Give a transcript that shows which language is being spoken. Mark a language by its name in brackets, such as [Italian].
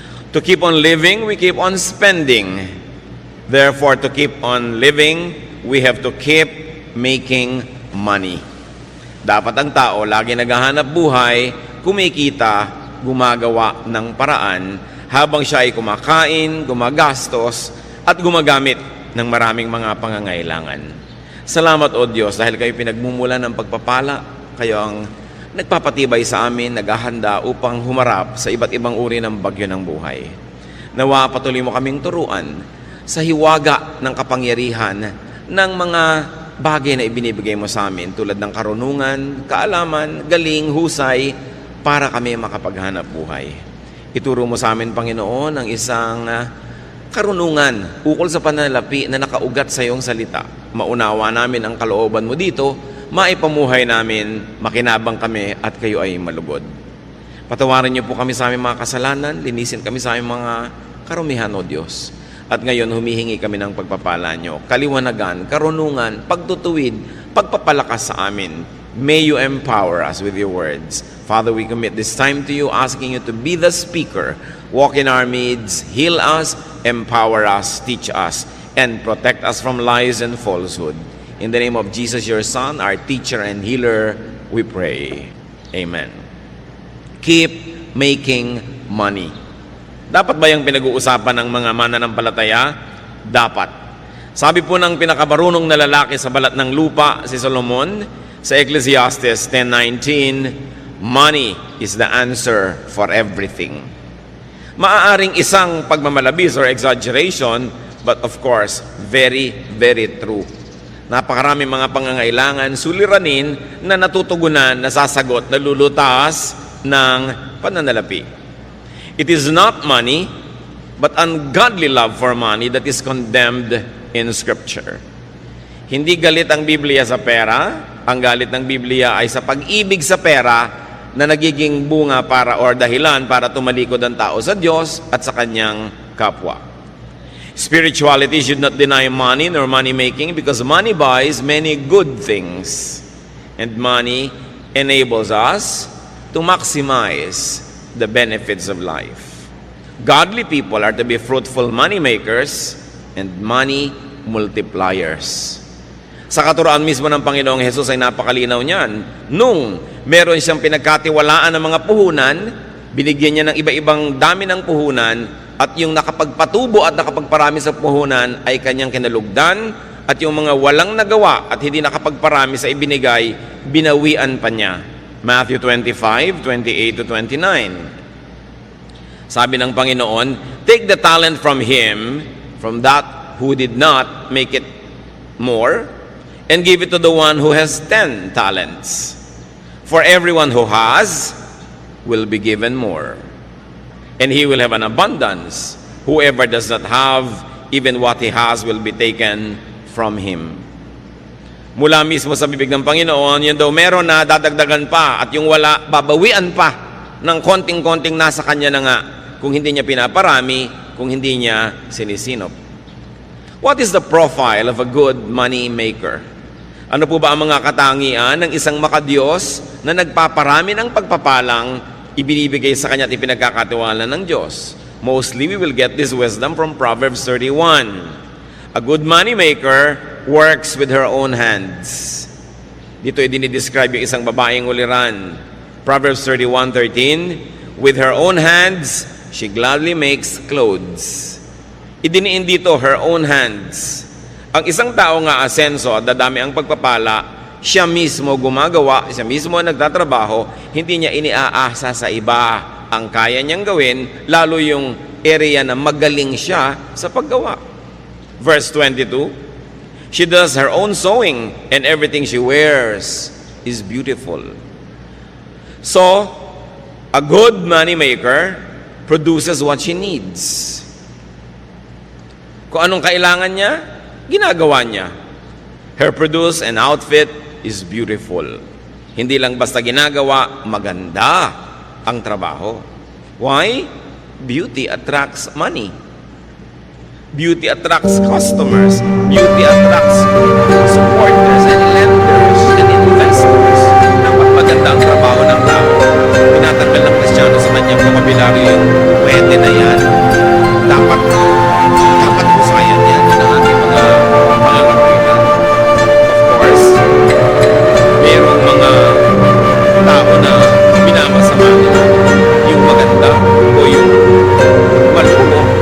[English] To keep on living, we keep on spending. Therefore, to keep on living, we have to keep making money. [Filipino] Dapat ang tao lagi naghahanap buhay, kumikita, gumagawa ng paraan habang siya ay kumakain, gumagastos, at gumagamit ng maraming mga pangangailangan. Salamat o Diyos dahil kayo pinagmumulan ng pagpapala, kayo ang nagpapatibay sa amin, naghahanda upang humarap sa iba't ibang uri ng bagyo ng buhay. Nawa patuloy mo kaming turuan sa hiwaga ng kapangyarihan ng mga bagay na ibinibigay mo sa amin tulad ng karunungan, kaalaman, galing, husay para kami makapaghanap buhay. Ituro mo sa amin, Panginoon, ang isang karunungan ukol sa pananalapi na nakaugat sa iyong salita. Maunawa namin ang kalooban mo dito, maipamuhay namin, makinabang kami at kayo ay malugod. Patawarin niyo po kami sa aming mga kasalanan, linisin kami sa aming mga karumihan, O Diyos. At ngayon, humihingi kami ng pagpapala nyo, kaliwanagan, karunungan, pagtutuwid, pagpapalakas sa amin. [English] May you empower us with your words. Father, we commit this time to you, asking you to be the speaker. Walk in our midst, heal us, empower us, teach us, and protect us from lies and falsehood. In the name of Jesus, your Son, our teacher and healer, we pray. Amen. Keep making money. [Filipino] Dapat ba yung pinag-uusapan ng mga mananampalataya? Dapat. Sabi po ng pinakabarunong na lalaki sa balat ng lupa, si Solomon, sa Ecclesiastes 10:19, [English] money is the answer for everything. [Filipino] Maaaring isang pagmamalabis [English] or exaggeration, but of course, very, very true. [Filipino] Napakaraming mga pangangailangan, suliranin na natutugunan, nasasagot, nalulutas ng pananalapi. [English] It is not money, but ungodly love for money that is condemned in Scripture. [Filipino] Hindi galit ang Biblia sa pera. Ang galit ng Biblia ay sa pag-ibig sa pera na nagiging bunga para or dahilan para tumalikod ang tao sa Diyos at sa kanyang kapwa. [English] Spirituality should not deny money nor money making because money buys many good things and money enables us to maximize the benefits of life. Godly people are to be fruitful money makers and money multipliers. [Filipino] Sa katuroan mismo ng Panginoong Hesus ay napakalinaw niyan. Nung meron siyang pinagkatiwalaan ng mga puhunan, binigyan niya ng iba-ibang dami ng puhunan at yung nakapagpatubo at nakapagparami sa puhunan ay kanyang kinalugdan at yung mga walang nagawa at hindi nakapagparami sa ibinigay, binawian pa niya. [English] Matthew 25:28-29. [Filipino] Sabi ng Panginoon, [English] take the talent from him, from that who did not make it more, and give it to the one who has 10 talents. For everyone who has will be given more, and he will have an abundance. Whoever does not have, even what he has will be taken from him. [Filipino] Mula mismo sa bibig ng Panginoon, yun daw meron na dadagdagan pa at yung wala, babawian pa ng konting-konting nasa kanya na nga kung hindi niya pinaparami, kung hindi niya sinisinop. [English] What is the profile of a good money maker? [Filipino] Ano po ba ang mga katangian ng isang makadiyos na nagpaparami ng pagpapalang ibinibigay sa kanya at ipinagkakatiwala ng Diyos? [English] Mostly, we will get this wisdom from Proverbs 31. A good money maker works with her own hands. [Filipino] Dito ay dinidescribe yung isang babaeng uliran. [English] Proverbs 31:13, with her own hands, she gladly makes clothes. [Filipino] Idiniin dito, [English] her own hands. [Filipino] Ang isang tao nga asenso at dadami ang pagpapala, siya mismo gumagawa, siya mismo nagtatrabaho, hindi niya iniaasa sa iba ang kaya niyang gawin, lalo yung area na magaling siya sa paggawa. [English] Verse 22, she does her own sewing, and everything she wears is beautiful. So, a good money maker produces what she needs. [Filipino] Kung anong kailangan niya, ginagawa niya. [English] Her produce and outfit is beautiful. [Filipino] Hindi lang basta ginagawa, maganda ang trabaho. [English] Why? Beauty attracts money. Beauty attracts customers. Beauty attracts supporters and lenders and investors. [Filipino] Dapat maganda ang trabaho ng tao. Pinatanggal ng Kristiyano sa kanyang vocabulary yung pwede na yan. Dapat husayan yan ng ating mga malalapitan. [English] Of course, [Filipino] mayroong mga tao na minamasama nila yung maganda o yung malumo.